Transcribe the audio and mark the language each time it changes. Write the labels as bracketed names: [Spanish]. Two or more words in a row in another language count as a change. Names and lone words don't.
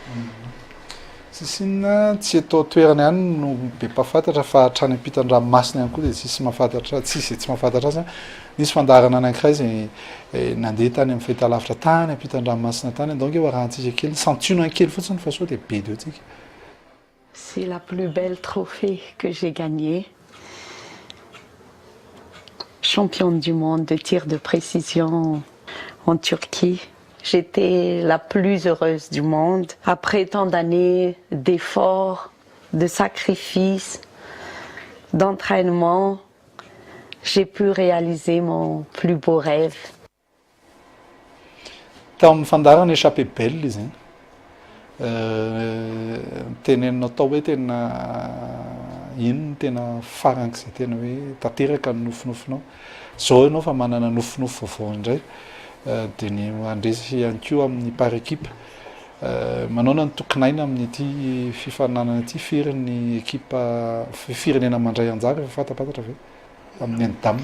[Malagasy] Sisina tsy atao toerana ihany no be mpafantatra fa hatrany ampitan-dranomasina ihany koa dia tsisy tsy mahafantatra azy. Nisy fandaharana anankiray izay nandeha tany amin'ny fahitalavitra tany ampitan-dranomasina tany donc eo arahantsika kely santiono kely fotsiny fa sao dia be deo tsika. [French] C'est la plus belle trophée que j'ai gagnée. Championne du monde de tir de précision en Turquie. J'étais la plus heureuse du monde. Après tant d'années d'efforts, de sacrifices, d'entraînement, j'ai pu réaliser mon plus beau rêve. [Malagasy] Tamin'ny fandaharana [French] échappé belle [Malagasy] izy teneninao tao hoe tena ino tena farank'izay tena hoe tanteraka ny nofinofinao zao ianao fa manana nofinofo vaovao indray dia ny andresy ihany koa amin'ny [French] par équipe [Malagasy] manao ny tokonaina amin'ity fifaninanana ity firin'ny ekipa firenena mandray anjara efa fatapatatra ve amin'ny any-dame?